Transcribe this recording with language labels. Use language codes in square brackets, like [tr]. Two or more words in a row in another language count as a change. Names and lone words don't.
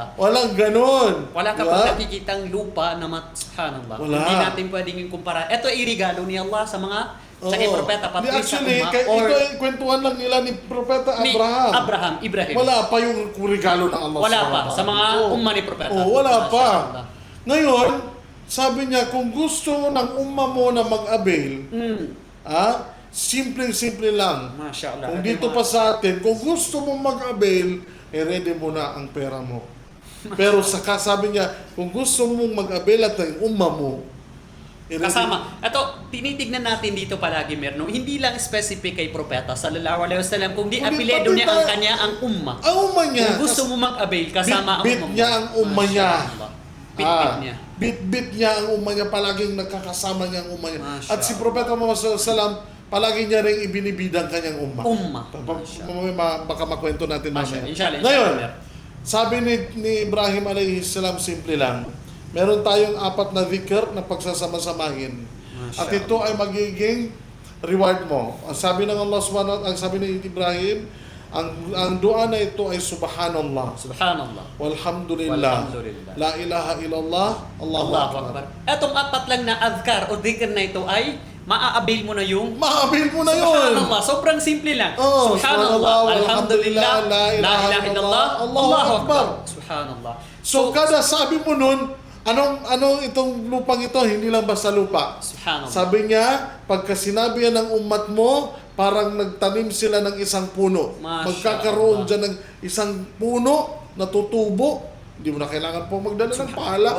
[tl] Walang ganun. Wala ka Diba? pang nakikitang lupa na subhanallah. Wala. Hindi natin pwedeng yung kumpara. Ito ay regalo ni Allah sa mga sa kay Oo. propeta Di, pati sa actually, umma ito or ay kwentuhan lang nila ni Propeta ni Abraham. Ibrahim. Wala pa yung regalo ng Allah. Wala pa subhanahu sa mga [ar] وتعالى. [tl] umma ni propeta. Wala Masya pa. Allah. Ngayon, sabi niya, kung gusto ng umma mo na mag-avail, Simple-simple lang. [ar] ما شاء الله. [tl] Kung dito pa sa atin, kung gusto mong mag-avail, ready mo na ang pera mo. Pero sabi niya, kung gusto mong mag-avail at ang umma mo, kasama. Ito, tinitignan natin dito palagi, Merno. Hindi lang specific kay Propeta [ar] صلى الله عليه وسلم, [tl] kundi apelyido niya ang kanya ang umma. Ang umma niya. Kung gusto mo mag-avail, kasama ang bit umma mo. niya ang umma niya. Bit-bit niya. Bit-bit niya ang umma niya. Palaging nagkakasama niya ang umma niya. Masya At si Propeta Muhammad [ar] صلى الله عليه وسلم, [tl] palagi niya rin ibinibidang kanyang umma. Baka makwento natin mamaya. Inshallah. Ngayon, sabi ni Ibrahim [ar] عليه السلام, [tl] simple lang. Meron tayong 4 na dhikr na pagsasama-samahin. At ito ay magiging reward mo. Ang sabi ng Allah [ar] سبحانه وتعالى, [tl] ang sabi ni Ibrahim, ang dua na ito ay subhanallah. Subhanallah. [ar] والحمد لله لا إله إلا الله الله أكبر. [tl] Etong 4 lang na adhkar o dhikr na ito ay maa-avail mo na yung ma-avail mo na yun. Subhanallah. Sobrang simple lang. [ar] سبحان الله الحمد لله. لا إله إلا الله الله أكبر سبحان الله. [tl] So kada sabi mo nun, anong itong lupang ito, hindi lang basta lupa. Subhanallah. Sabi niya, pagka sinabi yan ng umat mo, parang nagtanim sila ng isang puno. Magkakaroon dyan ng isang puno na tutubo. Hindi mo na kailangan po magdala ng pala.